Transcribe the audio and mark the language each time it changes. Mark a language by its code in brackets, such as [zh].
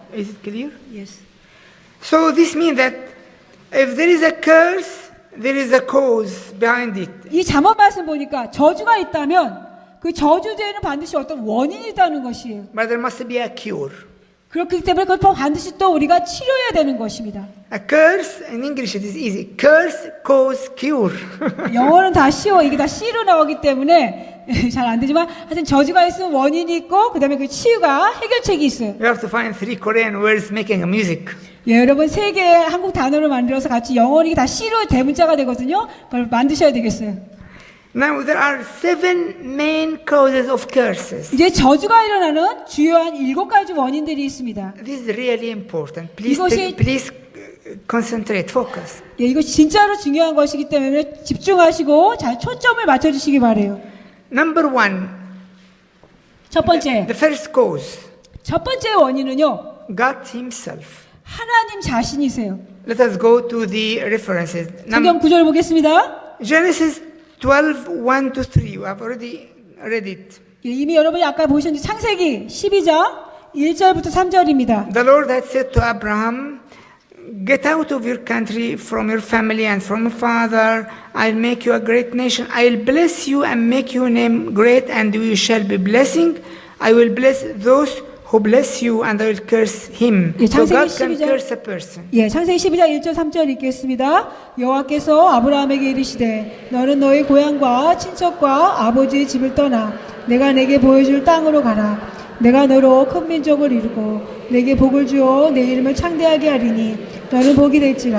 [en] Is it clear? Yes. So this means that if there is a curse, there is a cause behind it. [ko] 이 잠언 말씀 보니까 저주가 있다면 그 저주제에는 반드시 어떤 원인이 있다는 것이에요. [en] But there must be a cure. [ko] 그렇기 때문에 그걸 반드시 또 우리가 치료해야 되는 것입니다. [en] A curse, in English it is easy. Curse, cause, cure. [ko] 영어는 다 쉬워. 이게 다 C로 나오기 때문에 잘 안 되지만 하여튼 저주가 있으면 원인이 있고 그 다음에 그 치유가 해결책이 있어요. [en] You have to find 3 Korean words making a music. [ko] 예, 여러분 3개의 한국 단어를 만들어서 같이 영어로 다 C로 대문자가 되거든요. 그걸 만드셔야 되겠어요. [en] Now there are 7 main causes of curses. [ko] 이제 저주가 일어나는 주요한 7가지 원인들이 있습니다. [en] This is really important. Please, [ko] 이것이- [en] please concentrate, focus. [ko] 예, 이거 진짜로 중요한 것이기 때문에 집중하시고 잘 초점을 맞춰주시기 바래요. [en] Number 1, [ko] 첫 번째, [en] the first cause, [ko] 첫 번째 원인은요. [en] God Himself. [ko] 하나님 자신이세요. [en] Let us go to the references. [ko] 성경 구절 보겠습니다. [en] Genesis 12, 1 to 3. You have already read it. [ko] 예, 이미 여러분이 아까 보셨는데 창세기 12장 1절부터 3절입니다. [en] The Lord had said to Abraham, get out of your country, from your family, and from your father. I'll make you a great nation. I'll bless you and make your name great, and you shall be blessing. I will bless those who bless you, and I will curse him. [ko] 예, [en] So [ko] 창세기 [en] God can [ko] 12장 [en] curse a person. [ko] 예, 창세기 12장 1절 3절 읽겠습니다. 여호와께서 아브라함에게 이르시되 너는 너희 고향과 친척과 아버지의 집을 떠나 내가 내게 보여줄 땅으로 가라. 내가 너로 큰 민족을 이루고 내게 복을 주어 내 이름을 창대하게 하리니 너는 복이 될지라.